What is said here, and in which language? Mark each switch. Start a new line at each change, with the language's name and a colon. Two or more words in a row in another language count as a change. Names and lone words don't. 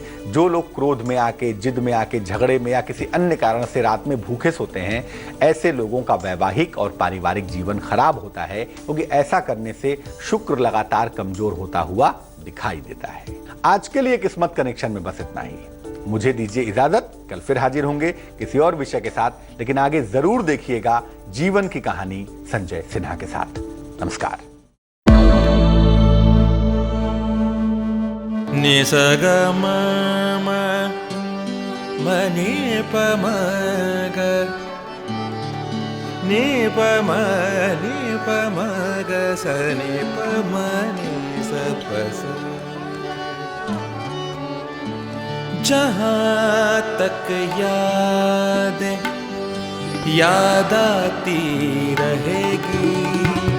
Hindi: जो लोग क्रोध में आके, जिद में आके, झगड़े में या किसी अन्य कारण से रात में भूखे सोते हैं, ऐसे लोगों का वैवाहिक और पारिवारिक जीवन खराब होता है, क्योंकि ऐसा करने से शुक्र लगातार कमजोर होता हुआ दिखाई देता है। आज के लिए किस्मत कनेक्शन में बस इतना ही। मुझे दीजिए इजाजत, कल फिर हाजिर होंगे किसी और विषय के साथ, लेकिन आगे जरूर देखिएगा जीवन की कहानी संजय सिन्हा के साथ। नमस्कार। निसग म नि प म ग नि प म ग स नि प म नि स प स। जहाँ तक याद आती रहेगी।